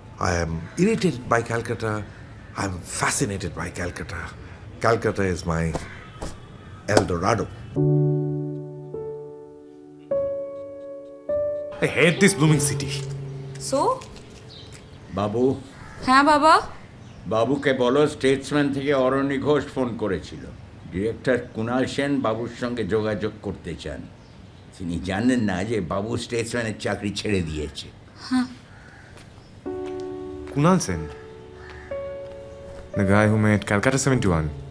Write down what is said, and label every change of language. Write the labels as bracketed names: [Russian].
[English] I am irritated by Calcutta. I am fascinated by Calcutta. Calcutta is my El Dorado. I hate this blooming city. So? [Bangla] বাবু, হ্যাঁ বাবা। বাবুকে বলো Statesman থেকে অরণি Ghosh phone করেছিল। Director Kunal Sen বাবুর সঙ্গে যোগাযোগ করতে চান। তিনি জানেন না যে বাবু স্টেটসম্যানের চাকরি ছেড়ে দিয়েছে। হ্যাঁ। [English] Kunal Sen? The guy who made Calcutta 71.